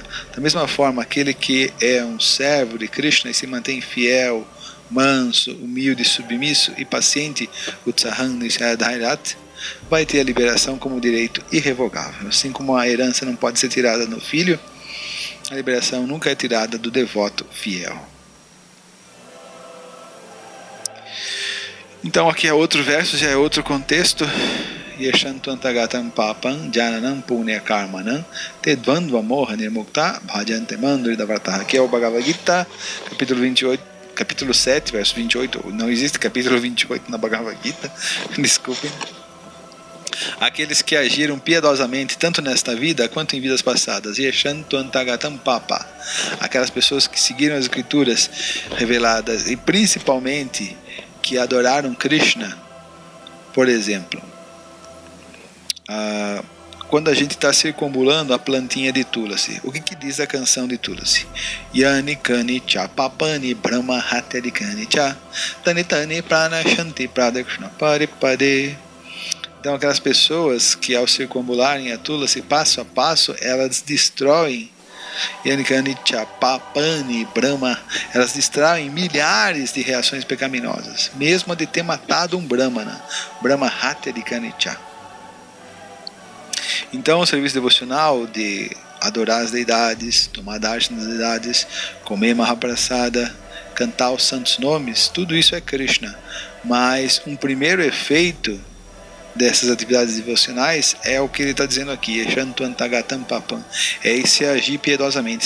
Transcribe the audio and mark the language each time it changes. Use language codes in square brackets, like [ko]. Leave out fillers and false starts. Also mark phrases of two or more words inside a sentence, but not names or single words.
[pt] Da mesma forma, aquele que é um servo de Krishna e se mantém fiel, manso, humilde, submisso e paciente, [sa] Utsaham Nishadhairat, [pt] vai ter a liberação como direito irrevogável. Assim como a herança não pode ser tirada do filho, a liberação nunca é tirada do devoto fiel. Então aqui é outro verso, já é outro contexto. [sa] Yashantantagatam papam jananam punya karmanam tedvandva moha nirmukta bhajante mandridavartaha. [pt] Aqui é o Bhagavad Gita, capítulo 28, capítulo 7, verso 28. Não existe capítulo 28 na Bhagavad Gita, desculpem. Aqueles que agiram piedosamente tanto nesta vida quanto em vidas passadas, [sa] Yashantantagatam papa, [pt] aquelas pessoas que seguiram as escrituras reveladas e principalmente que adoraram Krishna. Por exemplo, quando a gente está circunambulando a plantinha de Tulasi, o que diz a canção de Tulasi? [sa] Yani kani cha papani brahma hatyadikani cha tani tani prana shanti pradakshna paripade. [pt] Então aquelas pessoas que ao circunambularem a Tulasi passo a passo, elas destroem [sa] Yani kani cha papani brahma, [pt] elas distraem milhares de reações pecaminosas, mesmo a de ter matado um brahmana, [sa] brahma hatyadikani cha. [pt] Então o serviço devocional de adorar as deidades, tomar darshan das deidades, comer mahaprasada, cantar os santos nomes, tudo isso é Krishna. Mas um primeiro efeito dessas atividades devocionais é o que ele está dizendo aqui, é esse agir piedosamente.